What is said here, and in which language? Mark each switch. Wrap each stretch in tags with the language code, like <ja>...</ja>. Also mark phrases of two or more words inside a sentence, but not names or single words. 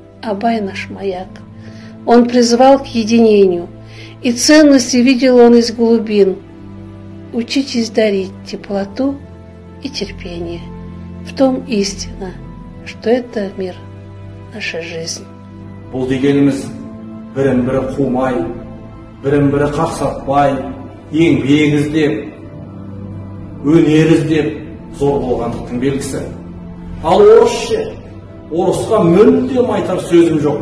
<ru>Абай наш маяк. Он призывал к единению, и ценности видел он из глубин. Учитесь дарить теплоту и терпение. В том истина, что это мир, наша жизнь.</ru> <kk>Бұл дегеніміз бірін-бірі қумай, бірін-бірі қақсатпай, еңбек іздеп, өнер іздеп зор болғандықтың белгісі. Ал орыс ше, орысқа мүлдем айтар сөзім жоқ.</kk>